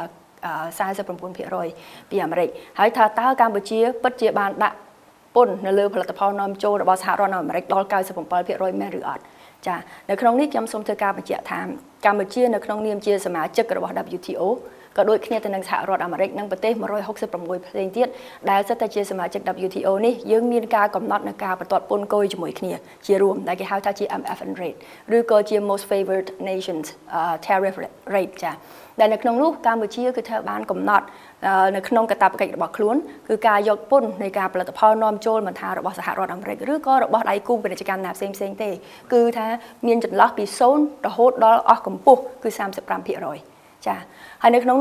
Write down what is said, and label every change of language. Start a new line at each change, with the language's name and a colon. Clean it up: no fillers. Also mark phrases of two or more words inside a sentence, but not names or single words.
Khmer: 49% ពីអាមេរិកហើយថាតើកម្ពុជាពិតជាបានដាក់ពន្ធនៅលើផលិតផលនាំចូលរបស់សហរដ្ឋអាមេរិកដល់97% មែនឬអត់ចានៅក្នុងនេះខ្ញុំសូមធ្វើការបញ្ជាក់ថាកម្ពុជានៅក្នុងនាមជាសមាជិករបស់ WTO ក៏ដូចគ្នាទៅនឹងសហរដ្ឋអាមេរិកនិងប្រទេស166ផ្សេងទៀតដែលសិតតែជាសមាជិក WTO នេះយើងមានការកំណត់នៅការបន្ទាត់ពន្ធគយជាមួយគ្នាជារួមដែលគេហៅថាជា
English: MFN rate
Khmer: ឬក៏ជា
English: most favored nations tariff rate
Khmer: ចាដែលនៅក្នុងនោះកម្ពុជាគឺត្រូវបានកំណត់នៅក្នុងកាតព្វកិច្ចរបស់ខ្លួនគឺការយកពន្ធនៃ ការផលិតផលនាំចូលមិនថារបស់សហរដ្ឋអាមេរិកឬក៏របស់ដៃគូពាណិជ្ជកម្មណាផ្សេងទេគឺថាមានចន្លោះពី0រហូតដល់អស់កម្ពស់គឺ35%ចាហើយនៅក្នុងនោះ